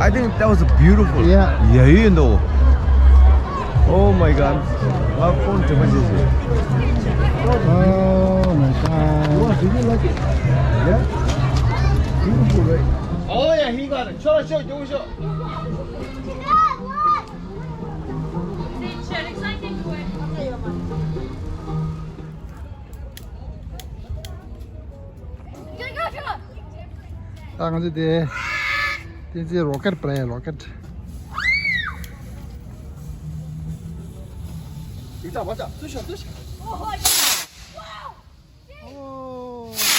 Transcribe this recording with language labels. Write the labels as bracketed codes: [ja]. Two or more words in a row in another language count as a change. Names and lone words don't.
[en] that was beautiful. Yeah. Yeah, you know. Oh my God. My phone too much is it? Oh my god. Did you like it? Yeah. Beautiful, right? Oh yeah, he got it. Show. [vi] Đang cái gì thế? [en] Cái rocket play rocket. [ko] 맞아. 뚜셔. [en] Oh.